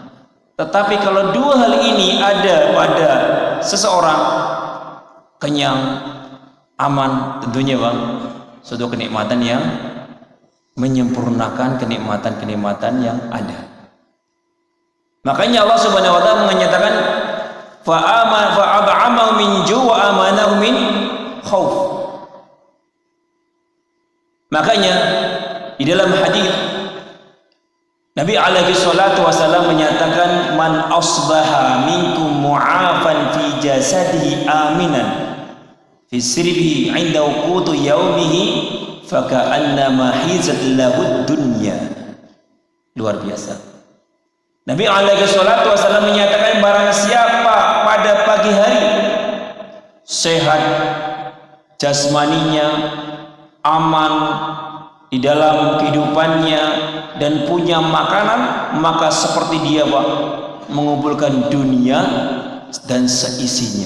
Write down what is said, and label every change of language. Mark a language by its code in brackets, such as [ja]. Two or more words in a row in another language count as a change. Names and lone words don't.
[id] Tetapi kalau dua hal ini ada pada seseorang, kenyang, aman, tentunya suatu kenikmatan yang menyempurnakan kenikmatan-kenikmatan yang ada. Makanya Allah [ar] سبحانه وتعالى [id] menyatakan [ar] فأطعمهم من جوع وآمنهم من خوف. [id] Makanya di dalam hadis Nabi [ar] عليه الصلاة والسلام menyatakan من أصبح منكم معافى في جسده آمنا في سربه عنده قوت يومه فكأنما حيزت له الدنيا. [id] Luar biasa. Nabi [ar] عليه الصلاة والسلام [id] menyatakan barang siapa pada pagi hari sehat jasmaninya, aman di dalam kehidupannya dan punya makanan, maka seperti dia mengumpulkan dunia dan seisinya.